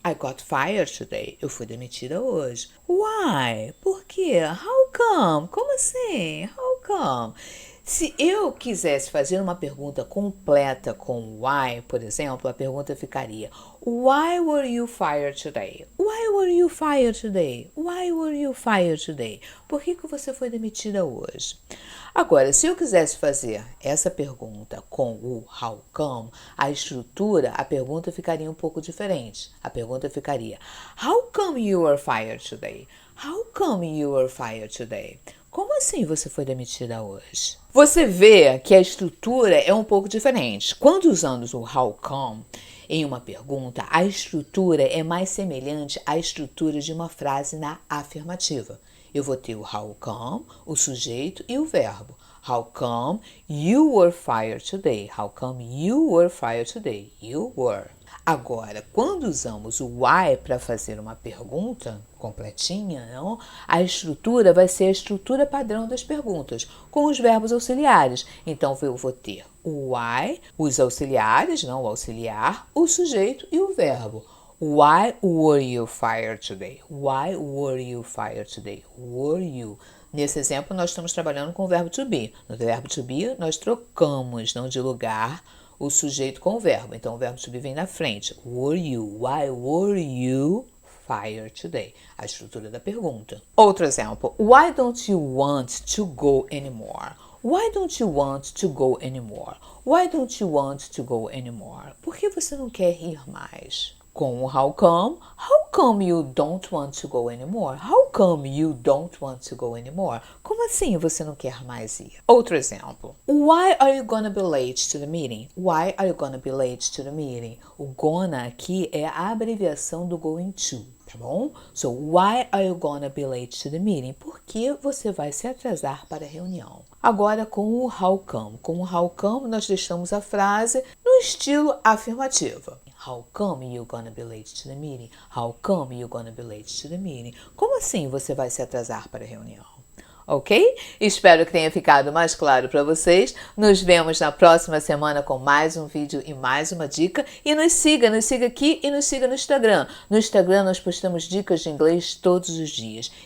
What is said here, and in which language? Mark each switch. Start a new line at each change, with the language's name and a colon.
English: I got fired today.
Portuguese: Eu fui demitida hoje. Why? Por quê?
English: How come?
Portuguese: Como assim?
English: How come?
Portuguese: Se eu quisesse fazer uma pergunta completa com why, por exemplo, a pergunta ficaria
English: Why were you fired today? Why were you fired today? Why were you fired today?
Portuguese: Por que você foi demitida hoje? Agora, se eu quisesse fazer essa pergunta com o how come, a estrutura, a pergunta ficaria um pouco diferente. A pergunta ficaria
English: How come you were fired today? How come you were fired today?
Portuguese: Como assim você foi demitida hoje? Você vê que a estrutura é um pouco diferente. Quando usamos o how come em uma pergunta, a estrutura é mais semelhante à estrutura de uma frase na afirmativa. Eu vou ter o how come, o sujeito e o verbo.
English: How come you were fired today? How come you were fired today? You were.
Portuguese: Agora, quando usamos o why para fazer uma pergunta completinha, não? A estrutura vai ser a estrutura padrão das perguntas, com os verbos auxiliares. Então, eu vou ter o why, os auxiliares, não, o auxiliar, o sujeito e o verbo.
English: Why were you fired today? Why were you fired today? Were you?
Portuguese: Nesse exemplo, nós estamos trabalhando com o verbo to be. No verbo to be, nós trocamos, não de lugar, o sujeito com o verbo. Então, o verbo to be vem na frente.
English: Were you? Why were you fired today?
Portuguese: A estrutura da pergunta. Outro exemplo.
English: Why don't you want to go anymore? Why don't you want to go anymore? Why don't you want to go anymore?
Portuguese: Por que você não quer ir mais? Com o
English: how come you don't want to go anymore? How come you don't want to go anymore?
Portuguese: Como assim você não quer mais ir? Outro exemplo.
English: Why are you gonna be late to the meeting? Why are you gonna be late to the meeting?
Portuguese: O gonna aqui é a abreviação do going to, tá bom?
English: So, why are you gonna be late to the meeting?
Portuguese: Por que você vai se atrasar para a reunião? Agora, com o how come. Com o how come, nós deixamos a frase no estilo afirmativo.
English: How come you gonna be late to the meeting? How come you gonna be late to the meeting?
Portuguese: Como assim você vai se atrasar para a reunião? Ok? Espero que tenha ficado mais claro para vocês. Nos vemos na próxima semana com mais um vídeo e mais uma dica. E nos siga aqui e nos siga no Instagram. No Instagram nós postamos dicas de inglês todos os dias.